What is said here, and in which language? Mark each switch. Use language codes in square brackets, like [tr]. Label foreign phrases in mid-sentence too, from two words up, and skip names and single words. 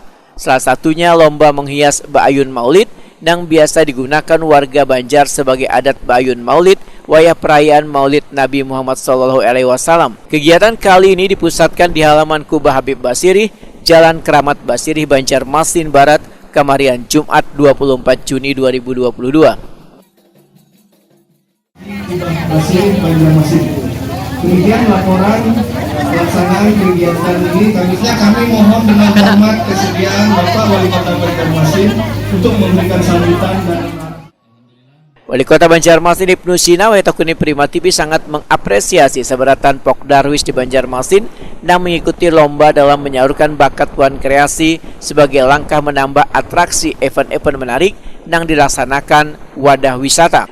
[id] Salah satunya lomba menghias Ba'ayun Maulid yang biasa digunakan warga Banjar sebagai adat Ba'ayun Maulid, wayah perayaan Maulid Nabi Muhammad SAW. Kegiatan kali ini dipusatkan di halaman Kubah Habib Basiri, Jalan Keramat Basiri, Banjarmasin Barat, Kamarian, Jumat 24 Juni 2022. Basiri, Banjarmasin. Demikian laporan pelaksanaan kegiatan ini. Kami mohon dengan hormat kesediaan Bapak Wali Kota Banjarmasin untuk memberikan sambutan dan Wali Kota Banjarmasin Ibnu Sina Wetokuni Prima TV sangat mengapresiasi seberatan Pok Darwis di Banjarmasin dan mengikuti lomba dalam menyalurkan bakat wan kreasi sebagai langkah menambah atraksi event-event menarik yang dilaksanakan wadah wisata.